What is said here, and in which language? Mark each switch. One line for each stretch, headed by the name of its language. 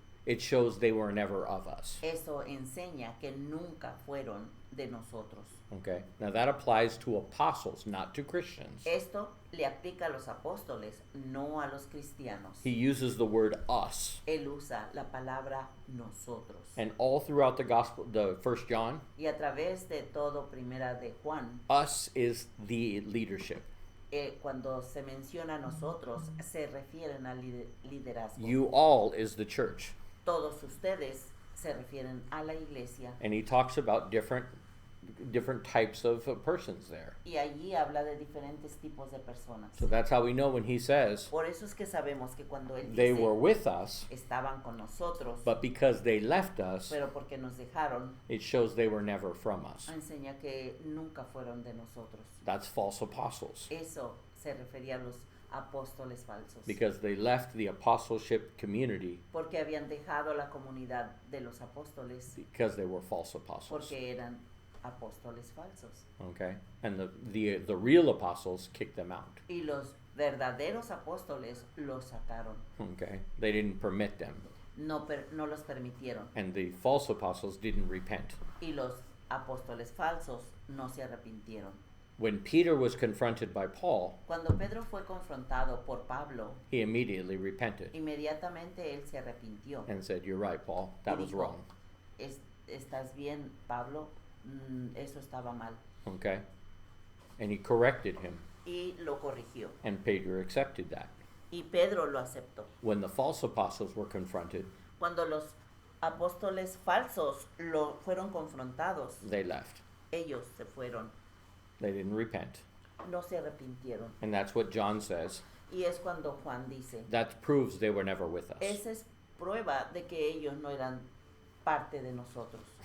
English: it shows they were never of us.
Spanish: eso enseña que nunca fueron de nosotros.
English: Okay? Now that applies to apostles, not to Christians.
Spanish: Esto le aplica a los apóstoles, no a los cristianos.
English: He uses the word us.
Spanish: Él usa la palabra nosotros.
English: And all throughout the gospel, the 1 John,
Spanish: Y a través de todo Primera de Juan,
English: us is the leadership.
Spanish: cuando se menciona a nosotros, se refieren al liderazgo.
English: You all is the church.
Spanish: Todos ustedes se refieren a la iglesia.
English: And he talks about different types of persons there.
Spanish: Y allí habla de diferentes tipos de personas.
English: So that's how we know when he says
Spanish: Por eso es que sabemos que cuando él
English: they
Spanish: dice
English: were with us,
Spanish: estaban con nosotros,
English: but because they left us,
Spanish: pero porque nos dejaron,
English: it shows they were never from us.
Spanish: enseña que nunca fueron de nosotros.
English: That's false apostles.
Spanish: Eso se refería a los apóstoles falsos.
English: Because they left the apostleship community
Spanish: Porque habían dejado la comunidad de los apóstoles
English: because they were false apostles.
Spanish: porque eran apóstoles falsos.
English: Okay? And the real apostles kicked them out.
Spanish: Y los verdaderos apóstoles los sacaron.
English: Okay? They didn't permit them.
Spanish: No los permitieron.
English: And the false apostles didn't repent.
Spanish: Y los apóstoles falsos no se arrepintieron.
English: When Peter was confronted by Paul,
Spanish: Cuando Pedro fue confrontado por Pablo,
English: he immediately repented
Spanish: inmediatamente él se arrepintió.
English: and said, "You're right, Paul. That
Spanish: Y
English: was
Spanish: dijo,
English: wrong."
Spanish: ¿Estás bien, Pablo? Eso estaba mal.
English: Okay? And he corrected him,
Spanish: Y lo corrigió.
English: and Peter accepted that.
Spanish: Y Pedro lo aceptó.
English: When the false apostles were confronted,
Spanish: Cuando los apóstoles falsos lo fueron confrontados,
English: they left.
Spanish: ellos se fueron,
English: They didn't repent.
Spanish: no se arrepintieron.
English: And that's what John says.
Spanish: Y es cuando Juan dice,
English: That proves they were never with us.
Spanish: esa es prueba de que ellos no eran parte de nosotros,